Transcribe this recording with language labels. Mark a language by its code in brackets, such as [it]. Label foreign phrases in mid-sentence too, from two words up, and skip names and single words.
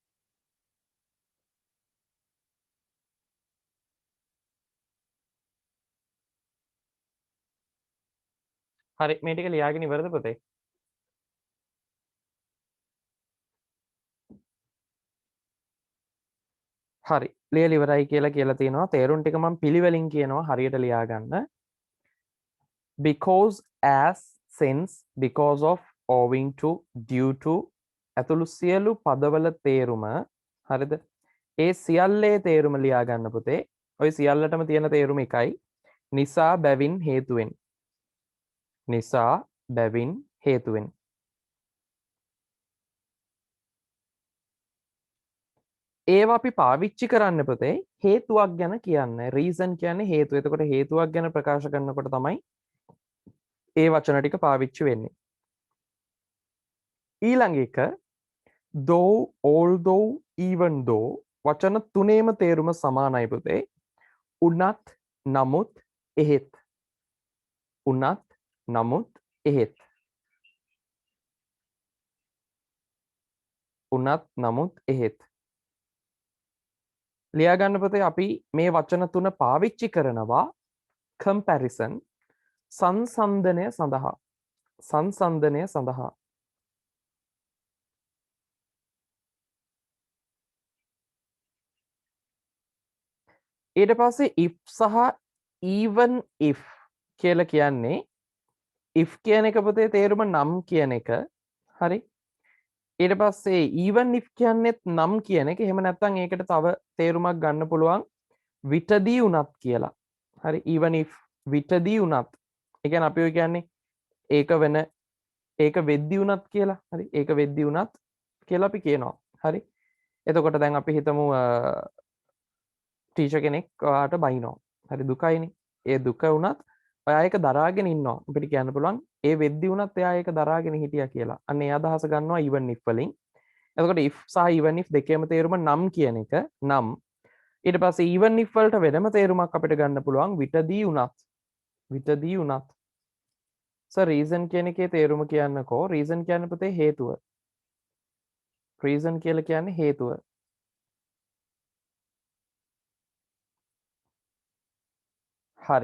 [si] හරි මේ ටික ලියාගෙන ඉවරද පුතේ? හරි ලියලා ඉවරයි කියලා තියෙනවා. තේරුම් ටික මම පිළිවෙලින් කියනවා හරියට ලියා ගන්න. [en] because as since because of owing to due to [si] ඇතුළු සියලු පදවල තේරුම හරිද? ඒ සියල්ලේ තේරුම ලියා ගන්න පුතේ. ওই සියල්ලටම තියෙන තේරුම එකයි. නිසා බැවින් හේතුවෙන්. නිසා බැවින් හේතුවෙන්. ඒවා අපි පාවිච්චි කරන්න පුතේ හේතුවක් ගැන කියන්න. රීසන් කියන්නේ හේතුව. එතකොට හේතුවක් ගැන ප්‍රකාශ කරනකොට තමයි ඒ වචන ටික පාවිච්චි වෙන්නේ. ඊළඟ එක [en] though, although, even though [si] වචන තුනේම තේරුම සමානයි පුතේ. උනත්, නමුත්, එහෙත්. උනත්, නමුත්, එහෙත්. උනත්, නමුත්, එහෙත්. ලියා ගන්න පුතේ අපි මේ වචන තුන පාවිච්චි කරනවා comparison සංසන්දනය සඳහා. සංසන්දනය සඳහා. ඊට පස්සේ if සහ [en] even if [si] කියලා කියන්නේ if කියන එක පුතේ තේරුම නම් කියන එක. හරි. ඊට පස්සේ [en] even if [si] කියන්නේත් නම් කියන එක. එහෙම නැත්නම් ඒකට තව තේරුමක් ගන්න පුළුවන් විතදී උනත් කියලා. හරි. [en] even if [si] විතදී උනත්. ඒ කියන්නේ අපි ඔය කියන්නේ ඒක වෙන ඒක වෙද්දි උනත් කියලා. හරි. ඒක වෙද්දි උනත් කියලා අපි කියනවා. හරි. එතකොට දැන් අපි හිතමු ටීචර් කෙනෙක් ඔයාට බයිනවා. හරි දුකයිනේ. ඒ දුක වුණත් ඔයා ඒක දරාගෙන ඉන්නවා. අපිට කියන්න පුළුවන් ඒ වෙද්දි වුණත් එයා ඒක දරාගෙන හිටියා කියලා. අන්න ඒ අදහස ගන්නවා [en] even if [si] වලින්. එතකොට if සහ [en] even if [si] දෙකේම තේරුම නම් කියන එක නම්. ඊට පස්සේ [en] even if [si] වලට වෙනම තේරුමක් අපිට ගන්න පුළුවන් විතදී උනත්. විතදී උනත්. reason කියන එකේ තේරුම කියන්නකෝ. reason කියන්නේ පුතේ හේතුව. reason කියලා කියන්නේ හේතුව. හරි.